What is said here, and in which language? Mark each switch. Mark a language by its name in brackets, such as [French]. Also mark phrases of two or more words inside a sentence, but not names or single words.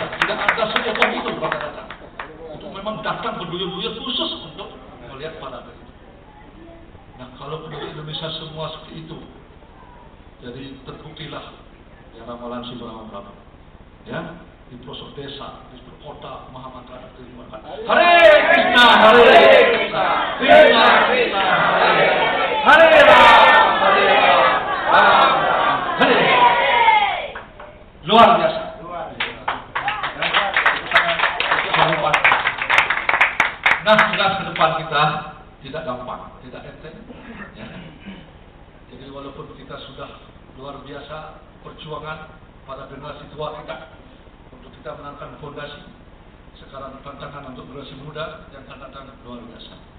[Indonesian] Tidak ada sejauh itu rata-rata. Itu memang datang berduyun-duyun khusus untuk melihat parade itu. Nah, kalau penduduk Indonesia semua seperti itu, jadi terbuktilah ya ramalan si Brahma, ya, di pelosok desa, di pelosok kota, Mahamantra diterima. [Sanskrit] हरे कृष्ण हरे कृष्ण कृष्ण कृष्ण हरे राम हरे राम हरे. [Indonesian] Luar biasa. Nah, jelas ke depan kita tidak gampang, tidak enteng. Ya. Jadi walaupun kita sudah luar biasa perjuangan pada generasi tua kita untuk kita menanamkan fondasi, sekarang tantangan untuk generasi muda yang akan datang luar biasa.